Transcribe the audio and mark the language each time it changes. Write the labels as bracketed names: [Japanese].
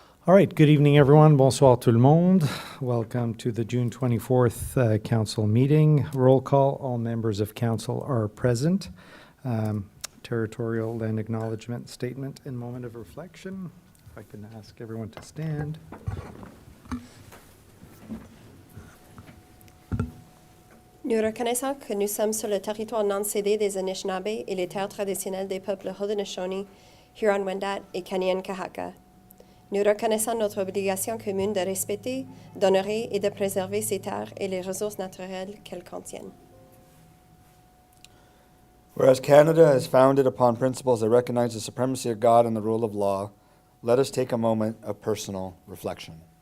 [English] All right, good evening, everyone. [French] Bonsoir tout le monde. [English] Welcome to the June 24th council meeting. Roll call, all members of council are present. Territorial land acknowledgement statement and moment of reflection. If I can ask everyone to stand. [French] Nous reconnaissons que nous sommes sur le territoire non cédé des Anishinaabe et les terres traditionnelles des peuples Haudenosaunee, Huron-Wendat et Kanien'kehá:ka. Nous reconnaissons notre obligation commune de respecter, d'honorer et de préserver ces terres et les ressources naturelles qu'elles contiennent. [English] Whereas Canada is founded upon principles that recognize the supremacy of God and the rule of law, let us take a moment of personal reflection.